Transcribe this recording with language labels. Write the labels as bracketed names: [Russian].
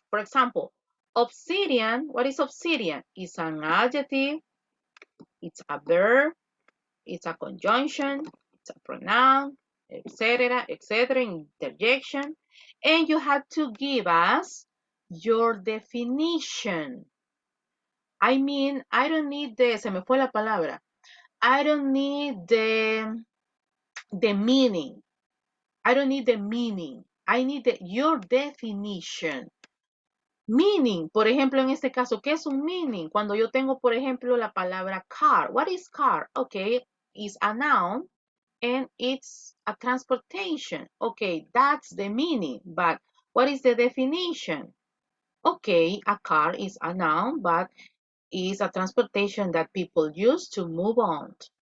[English] For example, obsidian, what is obsidian? It's an adjective, it's a verb, it's a conjunction, it's a pronoun, etc., etc., interjection. And you have to give us your definition. I mean, I don't need [Spanish] se me fue la palabra. [English] I don't need the meaning. I don't need the meaning. I need your definition. [Spanish] Meaning, por ejemplo, en este caso, ¿qué es un meaning? Cuando yo tengo, por ejemplo, la palabra car. [English] What is car? Okay, it's a noun and it's a transportation. Okay, that's the meaning. But what is the definition? Okay, a car is a noun, but is a transportation that people use to move on.